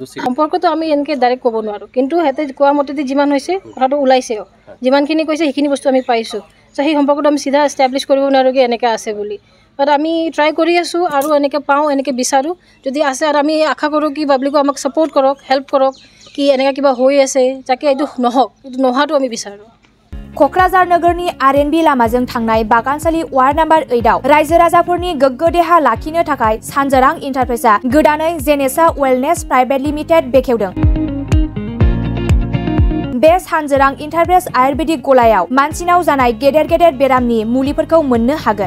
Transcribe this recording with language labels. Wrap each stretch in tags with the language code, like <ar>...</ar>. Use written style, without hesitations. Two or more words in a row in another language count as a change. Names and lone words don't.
<as>সম্পৰ্কটো আমি এনেকৈ ডাইৰেক্ট ক'ব নোৱাৰোঁ। কিন্তু সিহঁতে কোৱা মতেদি যিমান হৈছে কথাটো ওলাইছেও, যিমানখিনি কৈছে সেইখিনি বস্তু আমি পাইছোঁ। চ' সেই সম্পৰ্কটো আমি চিধা এষ্টাব্লিছ কৰিব নোৱাৰোঁ কি এনেকৈ আছে বুলি। বাট আমি ট্ৰাই কৰি আছোঁ আৰু এনেকৈ পাওঁ, এনেকৈ বিচাৰোঁ যদি আছে। আৰু আমি আশা কৰোঁ কি পাব্লিকো আমাক ছাপোৰ্ট কৰক, হেল্প কৰক কি এনেকৈ কিবা হৈ আছে যাতে এইটো নহওক, এইটো নোহোৱাটো আমি বিচাৰোঁ।</as> <brx>क'क्राझार नोगोरनि आरएनबी लामाजों थांनाय बागानसालि वार्ड नम्बर 8आव रायजो राजाफोरनि गोग्गो देहा लाखिनो थाखाय सानजारां इन्टारप्राइजआ गोदानै जेनेसा वेलनेस प्राइभेट लिमिटेड बेखेवदों। बे सानजारां इन्टारप्राइज आयुर्वेदिक गलायाव मानसिनाव जानाय गेदेर गेदेर बेरामनि मुलिफोरखौ मोननो हागोन।</brx>